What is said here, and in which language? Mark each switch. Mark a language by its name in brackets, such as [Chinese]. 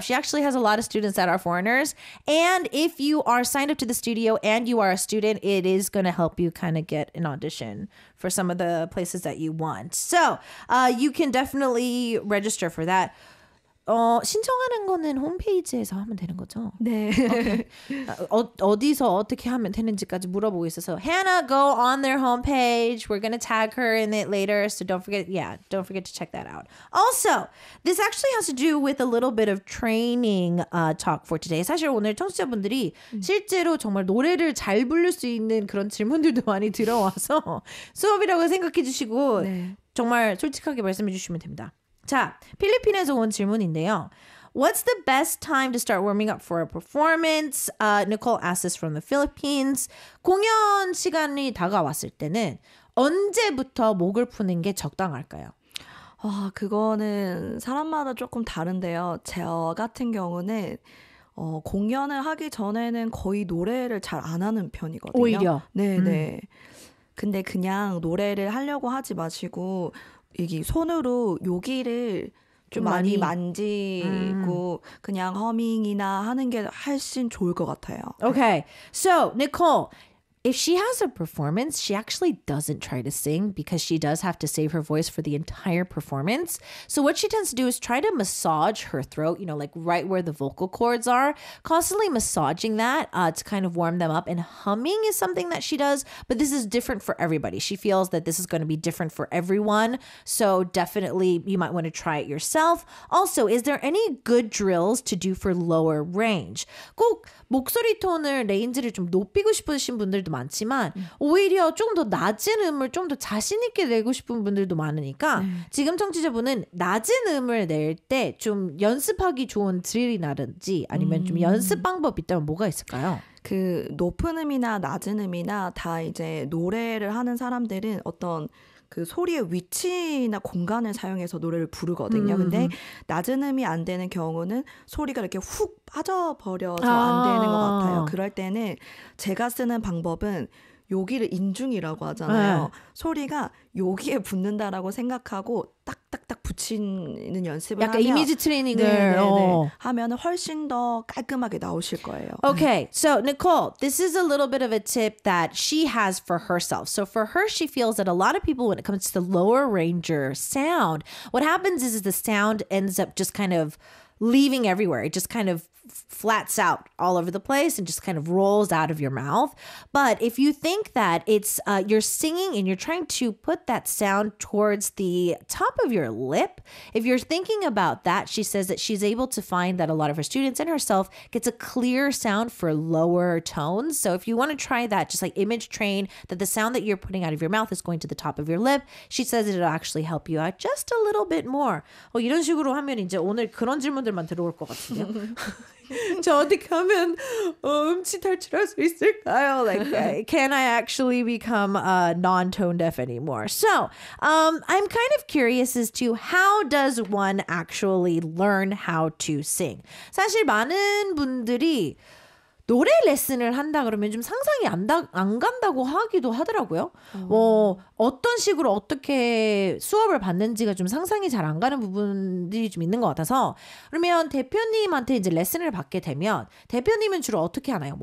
[English] She actually has a lot of students that are foreigners. And if you are signed up to the studio and you are a student, it is going to help you kind of get an audition for some of the places that you want. So you can definitely register for that. [Korean] 신청하는 거는 홈페이지에서 하면 되는 거죠? 네. [English] Okay. [Korean] 어디서 어떻게 하면 되는지까지 물어보고 있어서 Hannah, [English] go on their homepage. We're going to tag her in it later, so don't forget to check that out. Also, this actually has to do with a little bit of training talk for today. [Korean] 사실 오늘 청취자분들이 실제로 정말 노래를 잘 부를 수 있는 그런 질문들도 많이 들어와서 수업이라고 생각해 주시고 네. 정말 솔직하게 말씀해 주시면 됩니다. 자, 필리핀에서 온 질문인데요. [English] What's the best time to start warming up for a performance? Nicole asked this from the Philippines. [Korean] 공연 시간이 다가왔을 때는 언제부터 목을 푸는 게 적당할까요? 그거는 사람마다 조금 다른데요. 저 같은 경우는 공연을 하기 전에는 거의 노래를 잘 안 하는 편이거든요. 오히려? 네네. 근데 그냥 노래를 하려고 하지 마시고 이게 손으로 여기를 좀 많이 만지고 그냥 허밍이나 하는 게 훨씬 좋을 것 같아요. [English] Okay, so Nicole, if she has a performance, she actually doesn't try to sing because she does have to save her voice for the entire performance. So what she tends to do is try to massage her throat, like right where the vocal cords are, constantly massaging that to kind of warm them up. And humming is something that she does, but this is different for everybody. She feels that this is going to be different for everyone. So definitely you might want to try it yourself. Also, is there any good drills to do for lower range? [Korean] 꼭 목소리 톤을 레인지를 좀 높이고 싶으신 분들도 분들도 많지만 오히려 좀 더 낮은 음을 좀 더 자신 있게 내고 싶은 분들도 많으니까 지금 청취자분은 낮은 음을 낼 때 좀 연습하기 좋은 드릴이라든지 아니면 좀 연습 방법이 있다면 뭐가 있을까요? 그 높은 음이나 낮은 음이나 다 이제 노래를 하는 사람들은 어떤 그 소리의 위치나 공간을 사용해서 노래를 부르거든요. 근데 낮은 음이 안 되는 경우는 소리가 이렇게 훅 빠져버려서 안 되는 것 같아요. 그럴 때는 제가 쓰는 방법은 여기를 인중이라고 하잖아요. 네. 소리가 여기에 붙는다라고 생각하고 딱딱딱 붙이는 연습을 약간 하면 이미지 트레이닝을 네네네. 하면 훨씬 더 깔끔하게 나오실 거예요. [English] Okay, so Nicole, this is a little bit of a tip that she has for herself. So for her, she feels that a lot of people, when it comes to the lower ranger sound, what happens is the sound ends up just kind of leaving everywhere. It just kind of flats out all over the place and just kind of rolls out of your mouth. But if you think that it's you're singing and you're trying to put that sound towards the top of your lip, if you're thinking about that, she says that she's able to find that a lot of her students and herself gets a clear sound for lower tones. So if you want to try that, just like image train that the sound that you're putting out of your mouth is going to the top of your lip, she says that it'll actually help you out just a little bit more. [Korean] 이런 식으로 하면 이제 오늘 그런 질문들만 들어올 것 같은데요. 저 어떻게 하면 음치 탈출할 수 있을까요? [English] Like, can I actually become non-tone deaf anymore? So, I'm kind of curious as to how does one actually learn how to sing? [Korean] 사실 많은 분들이 노래 레슨을 한다 그러면 좀 상상이 안 간다고 하기도 하더라고요. 어떤 식으로 어떻게 수업을 받는지가 좀 상상이 잘 안 가는 부분들이 좀 있는 것 같아서 그러면 대표님한테 이제 레슨을 받게 되면 대표님은 주로 어떻게 하나요?